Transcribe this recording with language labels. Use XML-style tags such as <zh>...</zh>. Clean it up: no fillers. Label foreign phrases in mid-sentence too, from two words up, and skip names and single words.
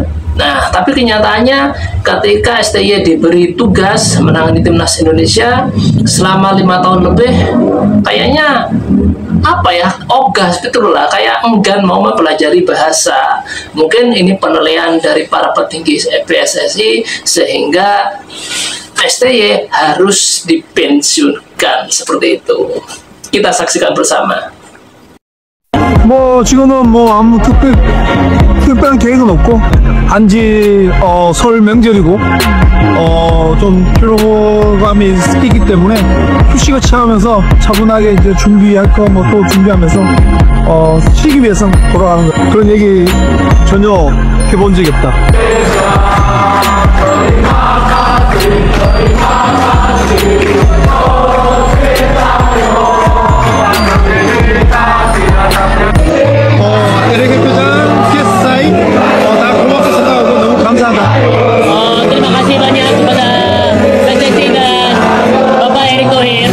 <id>Nah, tapi kenyataannya ketika STY diberi tugas menangani timnas Indonesia selama 5 tahun lebih, kayaknya ogah betul lah, kayak enggan mau mempelajari bahasa. Mungkin ini penilaian dari para petinggi PSSI sehingga STY harus dipensiunkan seperti itu. Kita saksikan bersama.</id> <ko>지금은 아무 특별한 계획은 없고 단지 설 명절이고 좀 피로감이 있기 때문에 휴식을 취하면서 차분하게 이제 준비할 거 또 준비하면서 쉬기 위해서 돌아가는 거, 그런 얘기 전혀 해본 적이 없다. LA 대표장, PSI 다 고맙게 생각하고 너무 감사하다.</ko> <id>Terima kasih banyak kepada PSSI dan Bapak Erick Thohir.</id>